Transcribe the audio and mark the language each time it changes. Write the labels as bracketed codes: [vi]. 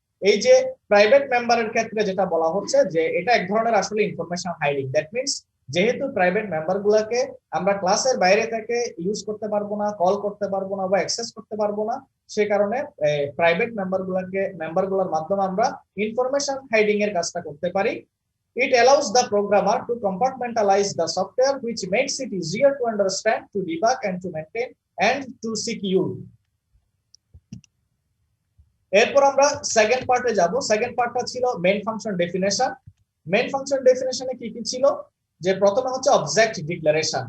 [bn] এই যে প্রাইভেট মেম্বারের ক্ষেত্রে যেটা বলা হচ্ছে যে এটা এক ধরনের আসলে ইনফরমেশন হাইডিং। [en] that means [bn] যেহেতু প্রাইভেট মেম্বার গুলাকে আমরা ক্লাসের বাইরে থেকে ইউজ করতে পারবো না, কল করতে পারবো না বা অ্যাক্সেস করতে পারবো না, সে কারণে প্রাইভেট মেম্বারগুলোর মাধ্যমে আমরা ইনফরমেশন হাইডিং এর কাজটা করতে পারি। [en] It allows the programmer to compartmentalize the software, which makes it easier to understand, to debug, and to maintain, and to secure. [bn] এরপর আমরা সেকেন্ড পার্টে যাব। সেকেন্ড পার্টটা ছিল main function definition. Main function ডেফিনেশনে কি কি ছিল, যে প্রথমে হচ্ছে অবজেক্ট ডিক্লারেশন।